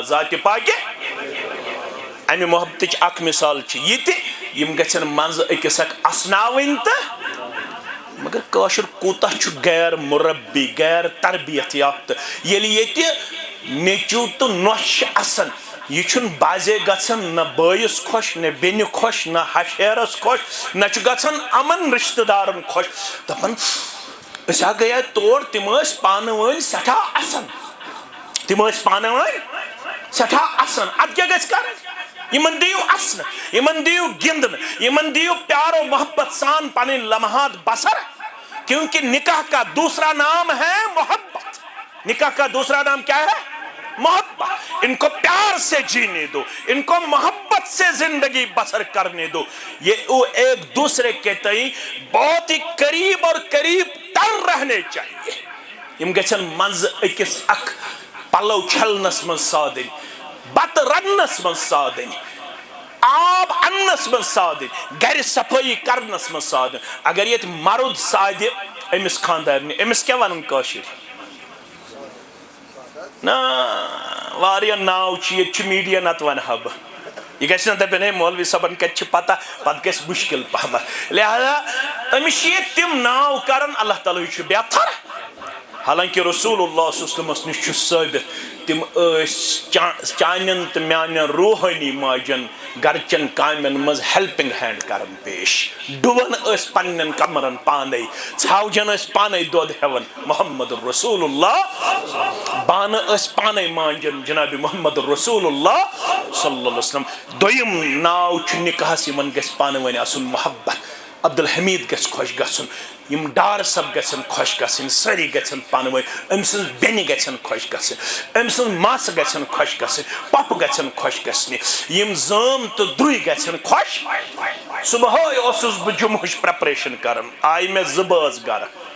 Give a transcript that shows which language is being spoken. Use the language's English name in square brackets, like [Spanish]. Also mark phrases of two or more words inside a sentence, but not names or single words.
[Kashmiri] ذاتِ پاکہِ امہِ محبتٕچ اکھ مثال چھِ یہِ تہِ یِم گژھن منٛزٕ أکِس اکھ اسناوٕنۍ تہٕ مگر کٲشُر کوٗتاہ چھُ غیر مربی غیر تربیت یافتہٕ ییٚلہِ ییٚتہِ نیٚچوٗ تہٕ نۄش چھِ آسان یہِ چھُنہٕ بازے گژھان نہ بٲیِس خۄش نہ بیٚنہِ خۄش نہ ہشیرس خۄش نہ چھُ گژھان یِمن رشتہٕ دارن خۄش دپان أسۍ ہا گٔیے تور تِم ٲسۍ پانہٕ ؤنۍ سٮ۪ٹھاہ اَسان اَدٕ کیٛاہ گژھِ کرٕنۍ یِمن دِیِو اَسنہٕ یِمن دِیِو گِنٛدنہٕ یِمن دِیِو پیارو محبت سان پنٕنۍ لمحات بسر [Urdu] کیونکہ نکاح کا دوسرا نام ہے محبت نکاح کا دوسرا نام کیا ہے محبت ان کو پیار سے جینے دو ان کو محبت سے زندگی بسر کرنے دو یہ ایک دوسرے کے تئیں بہت ہی قریب اور قریب تر رہنے چاہیے [Kashmiri] یم گژھن منز أکِس اکھ پلو چھلنس من سادٕنۍ بتہٕ رننس من سادٕنۍ آب اننس من سادٕنۍ گرِ صفٲیی کرنس من سادٕنۍ اگر ییٚتہِ مرد سادِ أمِس خانٛدارنہِ أمِس کیٛاہ ونان کٲشِرۍ نا واریاہ ناو چھِ ییٚتہِ چھُ میٖڈیا نتہٕ ونہٕ ہا بہٕ یہِ گژھِ نہٕ دپن ہے مولوی صٲبن کتہِ چھِ پتہ پتہٕ گژھِ مُشکل پہمتھ لہذا أمِس چھِ ییٚتہِ تِم ناو کران اللہ تعالیٰ چھُ بہتر حالانکہ رسول اللہ [Arabic] صلی اللہ علیہ وسلم [Kashmiri] نش چھُ ثٲبت تِم ٲسۍ چانٮ۪ن تہٕ میانٮ۪ن روحٲنی ماجن گرچن کامٮ۪ن منٛز [English] helping hand [Kashmiri] کران پیش ڈُوان ٲسۍ پننٮ۪ن کمرن پانے ژھاوجن ٲسۍ پانے دۄد ہٮ۪وان محمد رسول اللہ بانہٕ ٲسۍ پانے مانجان جناب محمد رسول اللہ [Arabic] صلی اللہ علیہ وسلم [Kashmiri] دوٚیِم ناو چھُ نکاحس یِمن گژھِ پانہٕ ؤنۍ آسُن محبت عبدالحمید گژھِ خۄش گژھُن یم ڈار صٲب گژھن خۄش گژھٕنۍ سٲری گژھن پانہٕ ؤنۍ أمۍ سٕنٛز بیٚنہِ گژھن خۄش گژھٕنۍ أمۍ سٕنٛز ماسہٕ گژھن خۄش گژھٕنۍ پۄپہٕ گژھن خۄش گژھنہِ یم زٲم تہٕ درُے گژھن خۄش صبحٲے اوسُس بہٕ جمعہٕچ پریپریشن کران آیہِ مےٚ 2 بٲژ گرٕ